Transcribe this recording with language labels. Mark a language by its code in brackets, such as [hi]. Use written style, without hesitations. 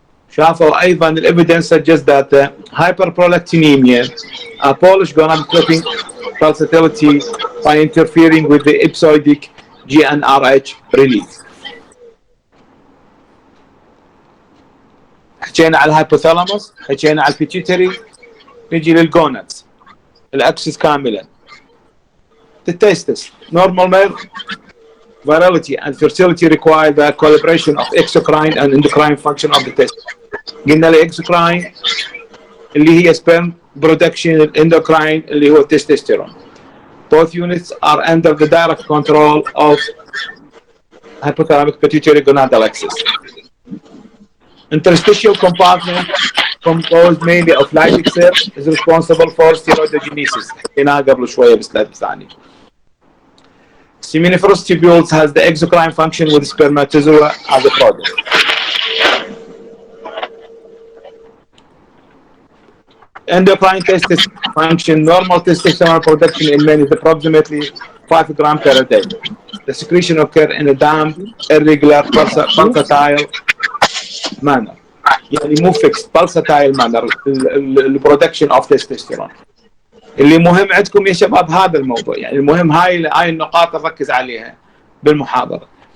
[ar] شافوا ايضا الايفيدنس [en] suggests that hyperprolactinemia abolish gonadotropin pulsatility by interfering with the episodic GnRH release. [ar] حكينا على الهايبوثالاموس، حكينا على البيتيوتري، نجي للجونادز الاكسس كاملا. [en] The testes, normal male virility and fertility require the collaboration of exocrine and endocrine function of the testes. [ar] قلنا الاكسوكراين اللي هي sperm production, endocrine اللي هو testosterone. [en] Both units are under the direct control of hypothalamic pituitary gonadal axis. Interstitial compartment composed mainly of Leydig cell is responsible for steroidogenesis. [ar] حكيناها قبل شوية بالسلايد الثاني. [en] Seminiferous tubules has the exocrine function with spermatozoa as a product. Endocrine testis function, normal testosterone production in men is approximately 5 grams per day. The secretion occurs in a damp, irregular, pulsatile manner. [ar] يعني مو [en] fixed, pulsatile manner, the production of testosterone. [ar] اللي مهم عندكم يا شباب هذا الموضوع، يعني المهم هاي النقاط نركز عليها بالمحاضرة.